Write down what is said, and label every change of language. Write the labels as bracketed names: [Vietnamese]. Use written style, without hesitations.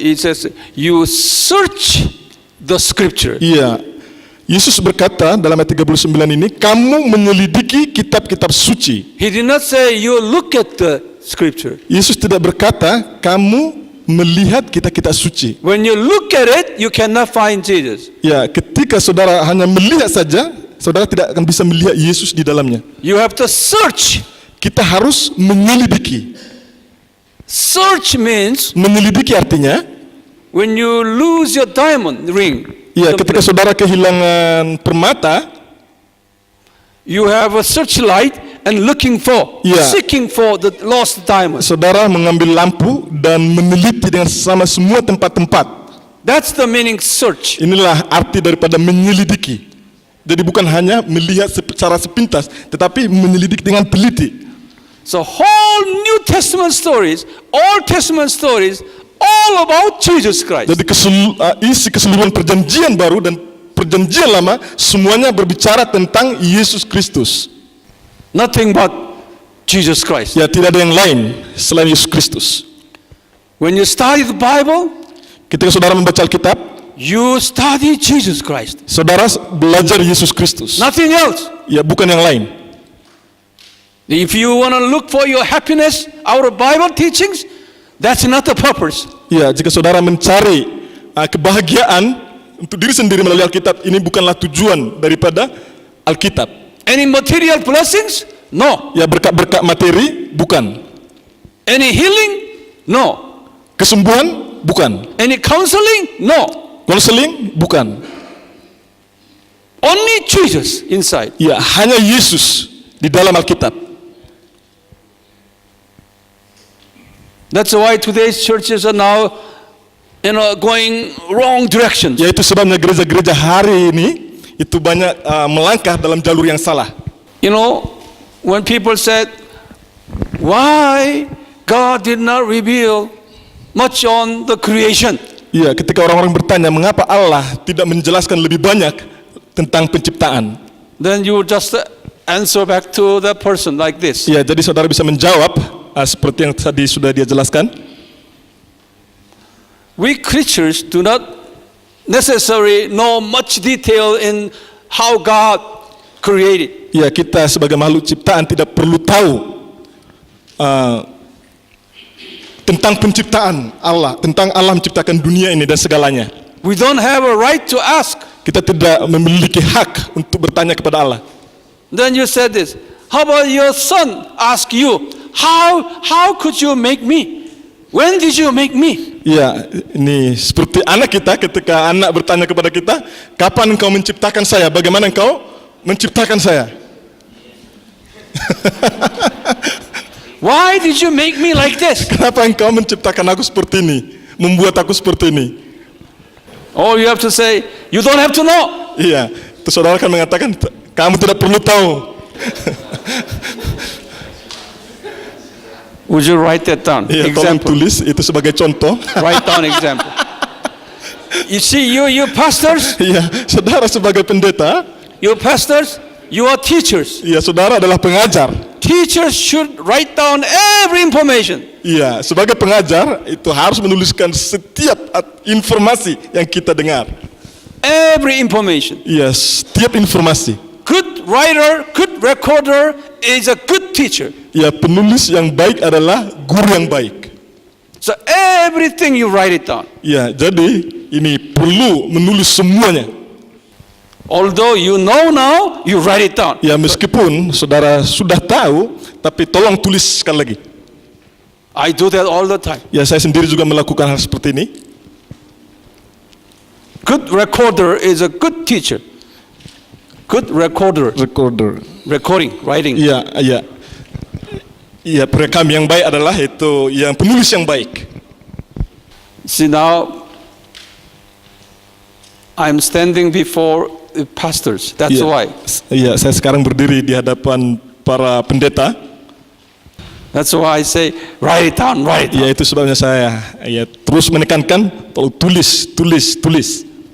[English] It says you search the scripture. [Indonesian] Iya. Yesus berkata dalam ayat 39 ini, kamu menyelidiki kitab-kitab suci. [English] He did not say you look at the scripture. [Indonesian] Yesus tidak berkata kamu melihat kitab-kitab suci. [English] When you look at it, you cannot find Jesus. [Indonesian] Ya, ketika saudara hanya melihat saja, saudara tidak akan bisa melihat Yesus di dalamnya. [English] You have to search. [Indonesian] Kita harus menyelidiki. [English] Search means [Indonesian] Menyelidiki artinya, [English] when you lose your diamond ring. [Indonesian] ya, ketika saudara kehilangan permata, [English] you have a searchlight and looking for, Yeah. seeking for the lost diamond. [Indonesian] saudara mengambil lampu dan meneliti dengan sama semua tempat-tempat. [English] That's the meaning search. [Indonesian] Inilah arti daripada menyelidiki. Jadi bukan hanya melihat secara sepintas, tetapi menyelidiki dengan teliti. [English] So whole New Testament stories, Old Testament stories, all about Jesus Christ. [Indonesian] Jadi isi keseluruhan perjanjian baru dan perjanjian lama semuanya berbicara tentang Yesus Kristus. [English] Nothing but Jesus Christ. [Indonesian] Ya, tidak ada yang lain selain Yesus Kristus. [English] When you study the Bible, [Indonesian] Ketika saudara membaca Alkitab, [English] you study Jesus Christ. [Indonesian] saudara belajar Yesus Kristus. [English] Nothing else. [Indonesian] Ya, bukan yang lain. [English] If you want to look for your happiness out of Bible teachings, that's not the purpose. [Indonesian] Ya, jika saudara mencari kebahagiaan untuk diri sendiri melalui Alkitab, ini bukanlah tujuan daripada Alkitab. [English] Any material blessings? No. [Indonesian] Ya, berkat-berkat materi bukan. [English] Any healing? No. [Indonesian] Kesembuhan bukan. [English] Any counseling? No. [Indonesian] Konseling bukan. [English] Only Jesus inside. [Indonesian] Ya, hanya Yesus di dalam Alkitab. [English] That's why today's churches are now, going wrong directions. [Indonesian] Yaitu sebabnya gereja-gereja hari ini itu banyak melangkah dalam jalur yang salah. [English] You know, when people said, why God did not reveal much on the creation? [Indonesian] Iya, ketika orang-orang bertanya mengapa Allah tidak menjelaskan lebih banyak tentang penciptaan. [English] Then you just answer back to that person like this. [Indonesian] Iya, jadi saudara bisa menjawab seperti yang tadi sudah dia jelaskan. [English] We creatures do not necessarily know much detail in how God created. [Indonesian] Ya, kita sebagai makhluk ciptaan tidak perlu tahu tentang penciptaan Allah, tentang Allah menciptakan dunia ini dan segalanya. [English] We don't have a right to ask. [Indonesian] Kita tidak memiliki hak untuk bertanya kepada Allah. [English] Then you said this. How about your son ask you, how could you make me? When did you make me? [Indonesian] Ya, ini seperti anak kita ketika anak bertanya kepada kita, kapan engkau menciptakan saya? Bagaimana engkau menciptakan saya? [English] Why did you make me like this? [Indonesian] Kenapa engkau menciptakan aku seperti ini? Membuat aku seperti ini? [English] Oh, you have to say, you don't have to know. [Indonesian] Iya, itu saudara akan mengatakan, kamu tidak perlu tahu. [English] Would you write that down? [Indonesian] Iya, tolong tulis itu sebagai contoh. [English] Write down example. You see, you pastors, [Indonesian] Iya, saudara sebagai pendeta, [English] you pastors, you are teachers. [Indonesian] iya, saudara adalah pengajar. [English] Teachers should write down every information. [Indonesian] Iya, sebagai pengajar itu harus menuliskan setiap informasi yang kita dengar. [English] Every information. [Indonesian] Iya, setiap informasi. [English] Good writer, good recorder is a good teacher. [Indonesian] Ya, penulis yang baik adalah guru yang baik. [English] So everything you write it down. [Indonesian] Ya, jadi ini perlu menulis semuanya. [English] Although you know now, you write it down. [Indonesian] Ya, meskipun saudara sudah tahu, tapi tolong tulis sekali lagi. [English] I do that all the time. [Indonesian] Ya, saya sendiri juga melakukan hal seperti ini. [English] Good recorder is a good teacher. Good recorder. Recording, writing. Iya, iya. [Indonesian] Iya, perekam yang baik adalah itu yang penulis yang baik. [English] See now, I'm standing before the pastors. That's Iya. why. [Indonesian] Iya, saya sekarang berdiri di hadapan para pendeta. [English] That's why I say, write it down, write it down. [Indonesian] Ya, itu sebabnya saya terus menekankan, tolong tulis.